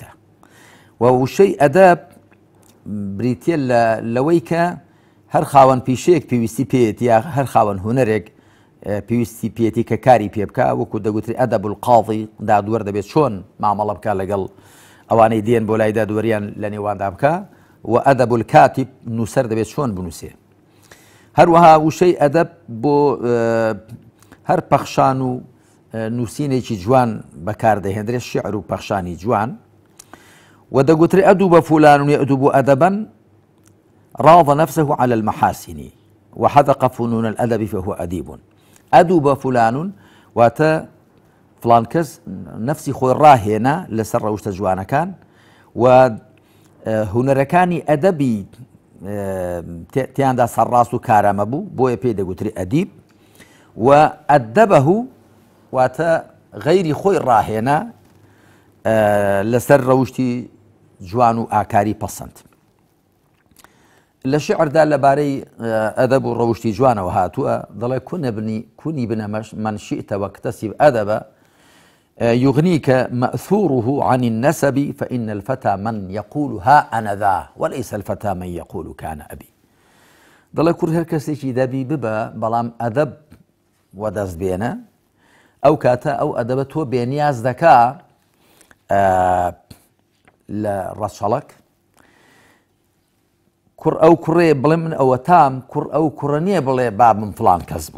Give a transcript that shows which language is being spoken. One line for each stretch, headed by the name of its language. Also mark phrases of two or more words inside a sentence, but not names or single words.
Central Kurdish: و وشەی ئەدەب بریتە لەوەی کە هەر خاوەن پیشەیەک پێویستی پێێت یا هەر خاوەن هونەرێک پێویستی پێێتی کە کاری پێ بکە، وەکو دەگوتری
Arabic: ئەدەب القاضی
Central Kurdish: دادوەر دەبێت چۆن مامەڵە بکە لەگەڵ ئەوانەی دێن بۆ لای دادوەریان لە نێواندا بکە، و
Arabic: ئەدەب الکاتب
Central Kurdish: نووسەر دەبێت چۆن بنووسێ. هەروەها وشەی ئەدەب بۆ هەر پەخشان و نووسینێکی جوان بەکاردەهێنرێت، شعر و پەخشانی جوان. و دەگوترێ
Arabic: ئەدوب فلان يأدب أدبا راض نفسه على المحاسن وحذق فنون الأدب فهو أديب. أدوب فلان
Central Kurdish: واتە فلان کەس نفسی خۆی ڕاهێنا لەسەر ڕەوشتە جوانەکان و هونەرەکانی ئەدەبی تیاندا سەرڕاست و کارەمە بوو، بۆیە پێی دەگوتری ئەدیب. و ئەدەبەه واتە غەیری خۆی ڕاهێنا لەسەر ڕەوشتی جوان و ئاکاری پەسەند. لە شعردا لەبارەی ئەدەب و ڕەوشتی جوانەوە هاتووە، دەڵێ
Arabic: کونی بنە من شئت واكتسب أدبا يغنيك مأثوره عن النسب، فإن الفتى من يقول ها أنا ذا وليس الفتى من يقول كان أبي.
Central Kurdish: دەڵێ کوڕ هەر کەسێکی دەبی ببە، بەڵام ئەدەب وەدەست بێنە، ئەو کاتە ئەو ئەدەبە تۆ بێنیاز دەکا لە ڕەچەڵک. کوڕ ئەو کوڕێ بڵێ من ئەوە تام، کوڕ ئەو کوڕە نییە بڵێ با من فڵان کەس بوو.